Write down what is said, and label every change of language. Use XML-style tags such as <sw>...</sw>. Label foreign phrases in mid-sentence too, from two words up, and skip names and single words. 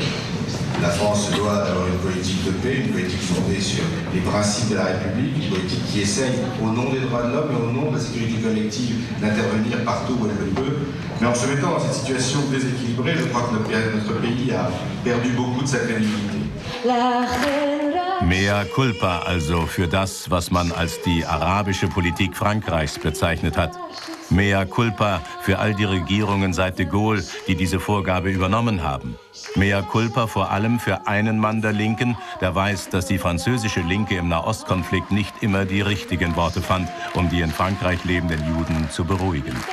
<fr>La France doit avoir une politique de paix, une politique fondée sur les principes de la République, une politique qui essaye, au nom des droits de l'homme et au nom de la sécurité collective, d'intervenir partout où elle le peut. Mais en se mettant dans cette situation déséquilibrée, je crois que notre pays a perdu beaucoup de sa crédibilité.</fr> <la>Mea culpa</la> <de>also für das, was man als die arabische Politik Frankreichs bezeichnet hat.</de> <la>Mea culpa</la> <de>für all die Regierungen seit de Gaulle, die diese Vorgabe übernommen haben.</de> <la>Mea culpa</la> <de>vor allem für einen Mann der Linken, der weiß, dass die französische Linke im Nahostkonflikt nicht immer die richtigen Worte fand, um die in Frankreich lebenden Juden zu beruhigen.</de>